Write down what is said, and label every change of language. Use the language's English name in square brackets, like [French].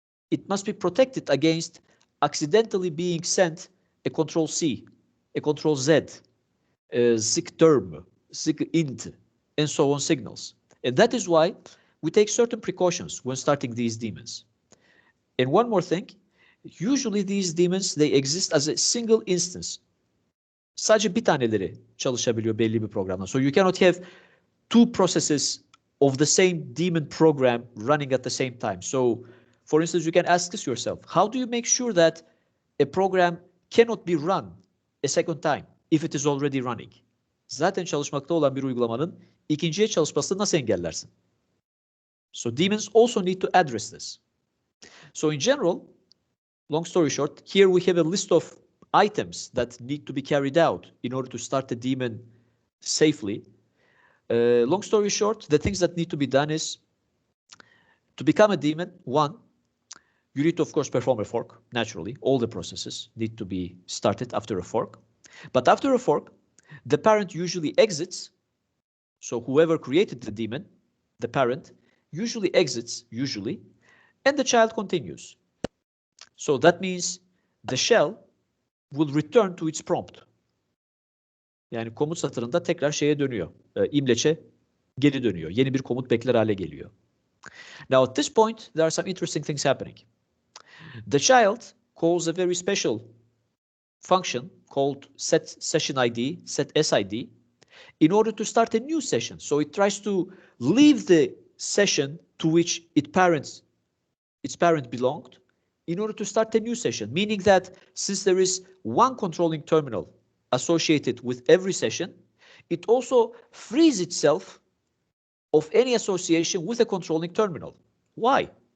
[English] It must be protected against accidentally being sent a control C, a control Z, a sig term, sig int, and so on signals. And that is why we take certain precautions when starting these daemons. And one more thing, usually these daemons, they exist as a single instance. [Turkish] Sadece bir taneleri çalışabiliyor belli bir programda. [English] So you cannot have two processes of the same daemon program running at the same time. So, for instance, you can ask this yourself. How do you make sure that a program cannot be run a second time if it is already running? [Turkish] Zaten çalışmakta olan bir uygulamanın ikinciye çalışmasını nasıl engellersin? [English] So daemons also need to address this. So in general, long story short, here we have a list of items that need to be carried out in order to start the daemon safely. Long story short, the things that need to be done is to become a daemon, one, you need to, of course, perform a fork. Naturally, all the processes need to be started after a fork. But after a fork, the parent usually exits. So whoever created the daemon, the parent, usually exits, and the child continues. So that means the shell will return to its prompt. [Turkish] Yani komut satırında tekrar şeye dönüyor. İmleçe geri dönüyor. Yeni bir komut bekler hale geliyor. [English] Now at this point, there are some interesting things happening. The child calls a very special function called set session ID, set SID, in order to start a new session. So it tries to leave the session to which its parent belonged in order to start a new session, meaning that since there is one controlling terminal associated with every session, it also frees itself of any association with a controlling terminal. Why?